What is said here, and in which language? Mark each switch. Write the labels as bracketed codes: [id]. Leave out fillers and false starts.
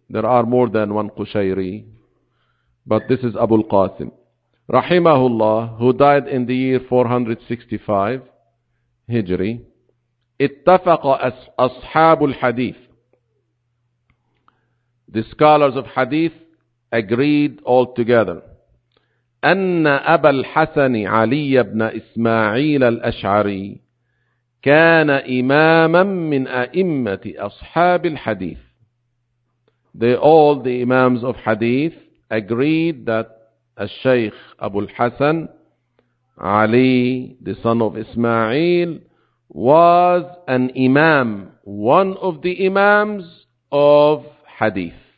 [en] There are more than one Qushayri, but this is Abu al-Qasim, rahimahullah, who died in the year 465 Hijri. [ar] Ittafaqa ashabul hadith, [en] the scholars of hadith agreed all together, [ar] أن أبا الحسن علي بن إسماعيل الأشعري كان إماما من أئمة أصحاب الحديث. [en] All the imams of hadith agreed that الشيخ أبو الحسن علي the son of إسماعيل was an imam, one of the imams of hadith.